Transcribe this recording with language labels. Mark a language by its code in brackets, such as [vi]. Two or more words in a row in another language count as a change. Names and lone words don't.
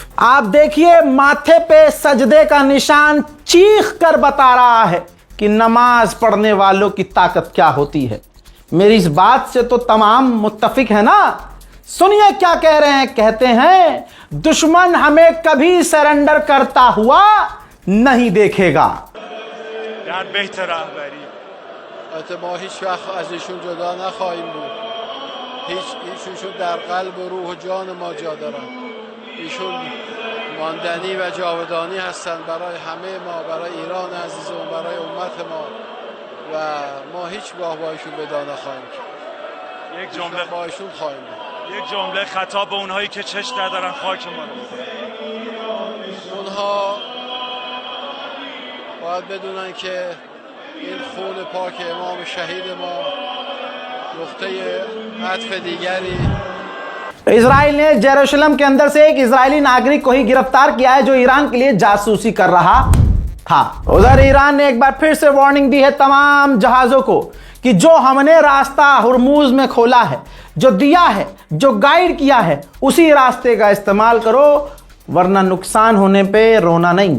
[hi] आप देखिए माथे पे सजदे का निशान चीख कर बता रहा है कि नमाज पढ़ने वालों की ताकत क्या होती है। मेरी इस बात से तो तमाम मुत्तफिक है ना। सुनिए क्या कह रहे हैं। कहते हैं दुश्मन हमें कभी सरेंडर करता हुआ नहीं देखेगा। [fa] ما هیچ وقت از ایشون جدا نخواهیم بود. ایشون در قلب و روح و جان ما جا دارن. ایشون ماندنی و جاودانی هستند برای همه ما، برای ایران عزیزمون، برای امت ما و ما هیچگاه با ایشون جدا نخواهیم کرد. یک جمله با ایشون خواهیم بود. یک جمله خطاب به اونهایی که چش ندارن خاک ما رو می‌کنن. اونها باید بدونن که این خون پاک امام شهید ما نقطه عطف دیگری। [hi] इजराइल ने जेरूशलम के अंदर से एक इजरायली नागरिक को ही गिरफ्तार किया है जो ईरान के लिए जासूसी कर रहा था। उधर ईरान ने एक बार फिर से वार्निंग दी है तमाम जहाजों को कि जो हमने रास्ता हुर्मुज में खोला है, जो दिया है, जो गाइड किया है, उसी रास्ते का इस्तेमाल करो, वरना नुकसान होने पे रोना नहीं।